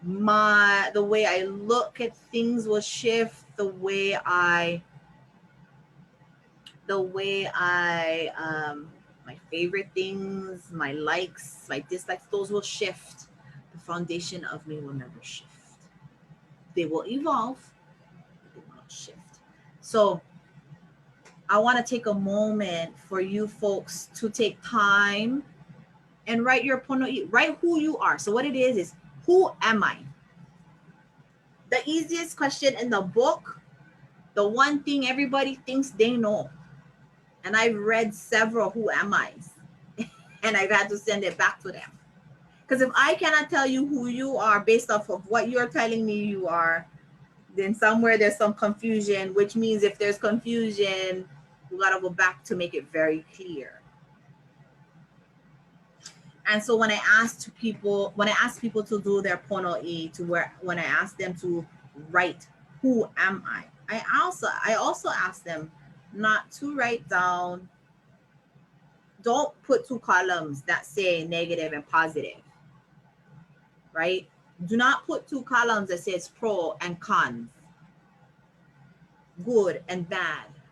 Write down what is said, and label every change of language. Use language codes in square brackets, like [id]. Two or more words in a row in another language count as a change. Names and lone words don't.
[en] the way I look at things will shift, the way I my favorite things, my likes, my dislikes, those will shift. The foundation of me will never shift. They will evolve, but they won't shift. So I want to take a moment for you folks to take time and write your ponoʻī, write who you are. So what it is who am I? The easiest question in the book, the one thing everybody thinks they know. And I've read several who am I's and I've had to send it back to them. Because if I cannot tell you who you are based off of what you're telling me you are, then somewhere there's some confusion, which means if there's confusion, we gotta go back to make it very clear. And so when I ask people to do their ponoʻī, when I ask them to write who am I also ask them not to write down, don't put two columns that say negative and positive, right? Do not put two columns that says pro and cons, good and bad.